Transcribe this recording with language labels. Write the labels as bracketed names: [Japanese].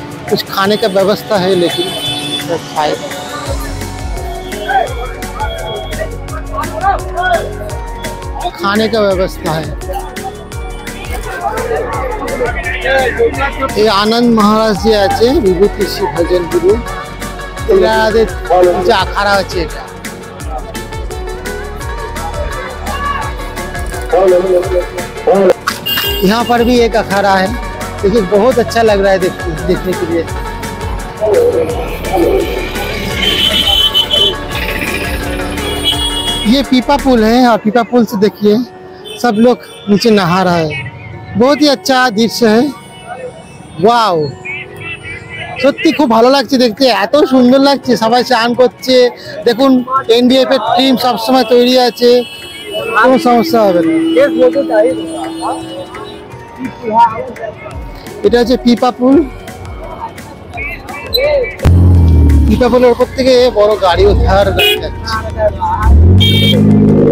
[Hindi] कुछ खाने का व्यवस्था है, लेकिन शायद खाने का व्यवस्था है। ये [Bangla] आनंद महाराज जी আছে, বিভূতি শ্রী ভজন গুরু, এনাদের যে আখাড়া আছে এটা। [Hindi] यहाँ पर भी एक अखाड़ा है, देखिए बहुत अच्छा लग रहा है देखने के लिए। ये पीपा पुल है, और पीपा पुल से देखिए सब लोग नीचे नहा रहा है, बहुत ही अच्छा दृश्य है। [Bangla] ওয়াও, সত্যি খুব ভালো লাগছে দেখতে, এত সুন্দর লাগছে, সবাই স্নান করছে। দেখুন এনডিএফ এর টিম সবসময় তৈরি আছে, কোনো সমস্যা হবে না। এটা হচ্ছে পিপা পুল, পিপা পুলের উপর থেকে বড় গাড়ি ওঠার যাচ্ছে।